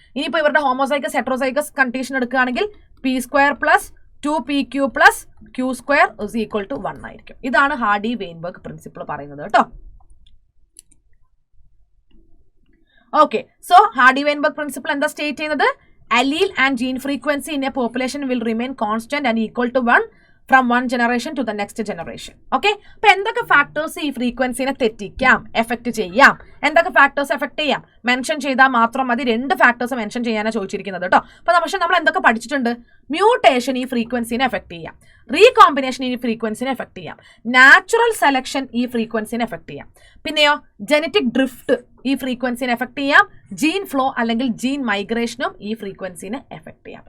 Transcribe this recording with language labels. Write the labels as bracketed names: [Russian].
[Malayalam] ഇനിയിപ്പോൾ ഇവരുടെ homozygous heterozygous condition എടുക്കുകയാണെങ്കിൽ P² + 2PQ + Q² = 1 ആയിരിക്കും. ഇതാണ് ഹാർഡി വെയിൻബർഗ് പ്രിൻസിപ്പിൾ പറയുന്നത് കേട്ടോ. Okay, so hardy Weinberg principle എന്താ സ്റ്റേറ്റ് ചെയ്യുന്നത്? [English] allele and gene frequency in a population will remain constant and equal to 1 from one generation to the next generation. [Malayalam] Okay, അപ്പൊ എന്തൊക്കെ factors ഈ ഫ്രീക്വൻസിനെ തെറ്റിക്കാം, effect ചെയ്യാം, എന്തൊക്കെ factors effect ചെയ്യാം mention ചെയ്താൽ മാത്രം മതി. 2 ഫാക്ടേഴ്സ് മെൻഷൻ ചെയ്യാനാണ് ചോദിച്ചിരിക്കുന്നത് കേട്ടോ. അപ്പൊ പക്ഷെ നമ്മൾ എന്തൊക്കെ പഠിച്ചിട്ടുണ്ട്? മ്യൂട്ടേഷൻ ഈ ഫ്രീക്വൻസിനെ എഫക്ട് ചെയ്യാം, റീകോമ്പിനേഷൻ ഈ ഫ്രീക്വൻസിനെ എഫക്ട് ചെയ്യാം, നാച്ചുറൽ സെലക്ഷൻ ഈ ഫ്രീക്വൻസിനെ എഫക്ട് ചെയ്യാം, പിന്നെയോ ജനറ്റിക് ഡ്രിഫ്റ്റ് ഈ ഫ്രീക്വൻസിനെ എഫക്ട് ചെയ്യാം, ജീൻ ഫ്ലോ അല്ലെങ്കിൽ ജീൻ മൈഗ്രേഷനും ഈ ഫ്രീക്വൻസിനെ എഫക്ട് ചെയ്യാം.